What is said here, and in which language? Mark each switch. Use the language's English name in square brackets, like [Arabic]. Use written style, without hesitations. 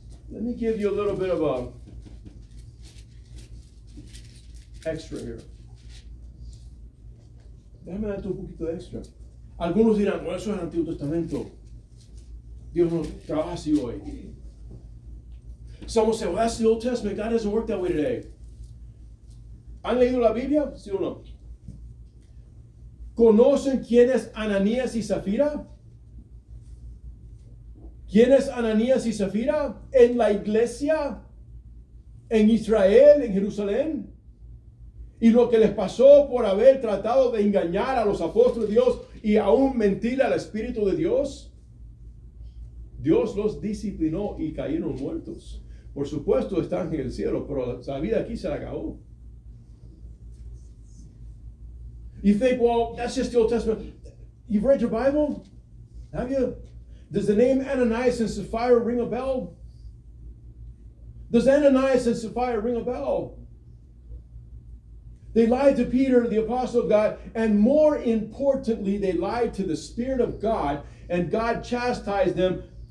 [English] Let me give you a little bit of a extra here. [Spanish] Déjame darte un poquito de extra. Algunos dirán, bueno, eso es el Antiguo Testamento. Dios no trabaja así hoy. [English] Some will say, well, that's the Old Testament. God doesn't work that way today. [Spanish] ¿Han leído la Biblia? ¿Sí o no? ¿Conocen quién es Ananías y Zafira? ¿Quién es Ananías y Zafira? En la iglesia, en Israel, en Jerusalén. Y lo que les pasó por haber tratado de engañar a los apóstoles de Dios y aún mentir al Espíritu de Dios. Dios los disciplinó y cayeron muertos. Por supuesto están en el cielo, pero la vida aquí se la acabó. [English] You think, well, that's just the Old Testament. You've read your Bible? Have you? Does the name Ananias and Sapphira ring a bell? Does Ananias and Sapphira ring a bell? They lied to Peter, the apostle of God, and more importantly, they lied to the Spirit of God, and God chastised them.